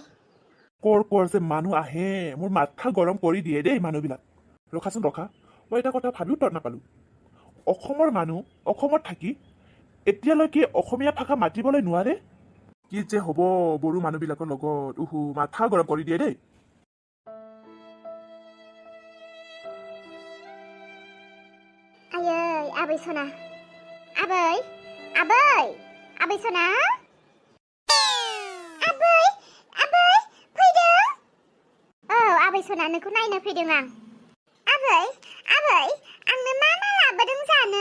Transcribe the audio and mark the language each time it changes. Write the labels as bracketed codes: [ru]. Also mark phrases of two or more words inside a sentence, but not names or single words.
[as] কৰ যে মানুহ আহে, মোৰ মাথা গৰম কৰি দিয়ে দেই মানুহবিলাক। ৰখা, মই এটা কথা ভাবিও তত নাপালো। অসমৰ মানুহ অসমত থাকি এতিয়ালৈকে অসমীয়া ভাষা মাতিবলৈ নোৱাৰে। কি যে হ'ব বড়ো মানুহবিলাকৰ লগত, মাথা গৰম কৰি দিয়ে দেই। [brx] आयै आबै सना, आबै सना, आबै फैदों। औ आबै सना, नोंखौ नायनो फैदों आं। आबै आंनो मा लाबोदों जानो?